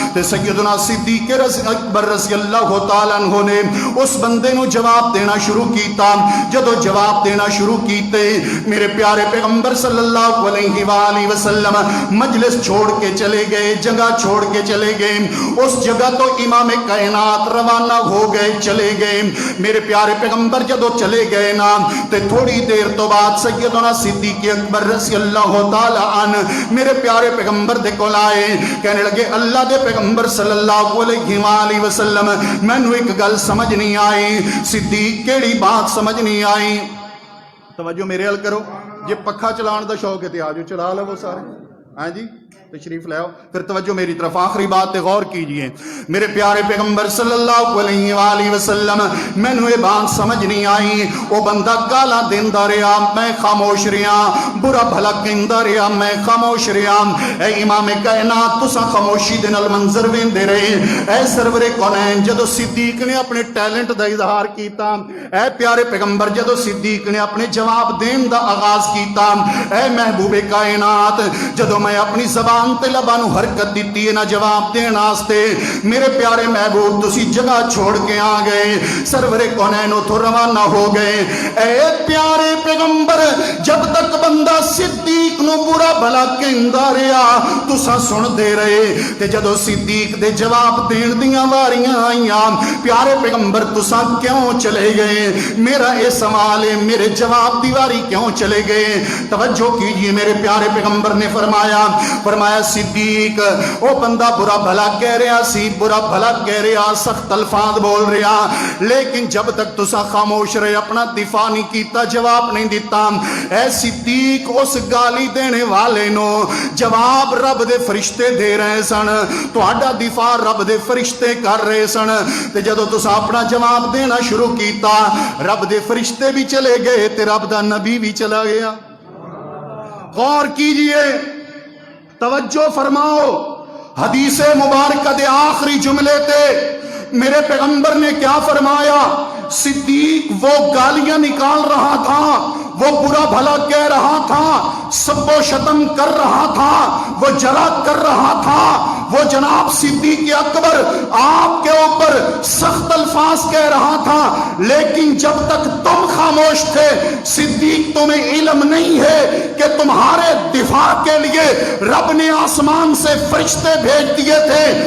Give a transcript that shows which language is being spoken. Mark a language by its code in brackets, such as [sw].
[pa] تے سیدنا صدیق اکبر رضی اللہ تعالیٰ عنہ نے اس بندے نو جواب دینا شروع کیتا. جدو جواب دینا شروع کیتے میرے پیارے پیغمبر صلی اللہ علیہ وآلہ وسلم مجلس چھوڑ کے چلے گئے, جگہ چھوڑ کے چلے گئے. اس جگہ تو امام کائنات روانہ ہو گئے, چلے گئے. میرے پیارے پیغمبر جدو چلے گئے نا تے تھوڑی دیر تو بعد سیدنا صدیق اکبر رضی اللہ تعالی عنہ میرے پیارے پیغمبر دے کول آئے. کہنے لگے اللہ دے پیغمبر صلی اللہ علیہ وآلہ وسلم مینوں ایک گل سمجھ نہیں آئی. صدیق کیڑی بات سمجھ نہیں آئی؟ توجہ میرے حل کرو. جے پکھا چلان دا شوق ہے تے آجو چلا لو سارے. ہاں جی تشریف لے آؤ. پھر توجہ میری طرف آخری بات تے غور کیجئے. میرے پیارے پیغمبر صلی اللہ علیہ وآلہ وسلم مینوں یہ بات سمجھ نہیں آئی. وہ بندہ گالاں دیندا رہیا, میں خاموش رہیا. برا بھلا کہندا رہیا, میں خاموش رہیا. اے امام کائنات تساں خاموشی دے نال منظر ویندے رہے. اے سرور کونین جدو صدیق نے اپنے ٹیلنٹ دا اظہار کیتا, اے پیارے پیغمبر جدو صدیق نے اپنے جواب دین دا آغاز کیتا, اے محبوب کائنات جدو میں اپنی زبان تے لباں نو حرکت دیتی ہے نا جواب دین واسطے, میرے پیارے محبوب تسی جگہ چھوڑ کے آ گئے, سرور کونین اتھوں روانہ ہو گئے. اے پیارے پیغمبر جب تک بندہ صدیق نو برا بھلا کہندا رہیا تساں سن دے رہے, تے جدو صدیق دے جواب دین دیاں واریاں آئیاں پیارے پیغمبر تساں کیوں چلے گئے؟ میرا اے سوال ہے, میرے جواب دی واری کیوں چلے گئے؟ توجہ کیجئے. میرے پیارے پیغمبر نے فرمایا صدیق او بندہ برا بھلا کہہ رہا سی, برا بھلا کہہ رہا, سخت الفاظ بول رہا, لیکن جب تک تسا خاموش رہے اپنا دفاع نہیں کیتا, جواب نہیں دیتا. اے صدیق اس گالی دینے والے نو جواب رب دے فرشتے دے رہے سن, تہاڈا دفاع رب دے فرشتے کر رہے سن. تے جدو تسا اپنا جواب دینا شروع کیتا رب دے فرشتے بھی چلے گئے تے رب دا نبی بھی چلا گیا. غور کیجئے, توجہ فرماؤ. حدیث مبارکہ دے آخری جملے تے میرے پیغمبر نے کیا فرمایا؟ [ur] صدیق وہ گالیاں نکال رہا تھا, وہ برا بھلا کہہ رہا تھا, سب و شتم کر رہا تھا, وہ جرا کر رہا تھا, وہ جناب صدیق اکبر آپ کے اوپر سخت الفاظ کہہ رہا تھا, لیکن جب تک تم خاموش تھے صدیق تمہیں علم نہیں ہے کہ تمہارے دفاع کے لیے رب نے آسمان سے فرشتے بھیج دیے تھے.